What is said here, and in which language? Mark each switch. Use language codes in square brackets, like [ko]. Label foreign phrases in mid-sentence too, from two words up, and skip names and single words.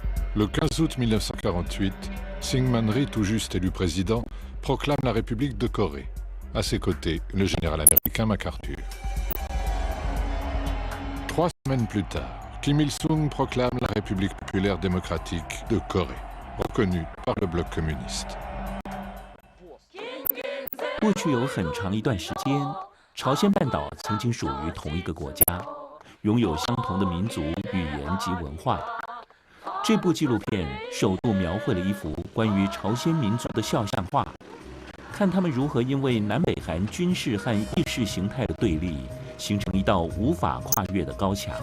[fr] Le 15 août 1948, Syngman Rhee, tout juste élu président, proclame la République de Corée. À ses côtés, le général américain MacArthur. 3 semaines plus tard, Kim Il-sung proclame la République populaire démocratique de Corée, reconnue par le bloc communiste. [zh] 过去有很长一段时间，朝鲜半岛曾经属于同一个国家，拥有相同的民族、语言及文化。这部纪录片首度描绘了一幅关于朝鲜民族的肖像画，看他们如何因为南北韩军事和意识形态的对立，形成一道无法跨越的高墙。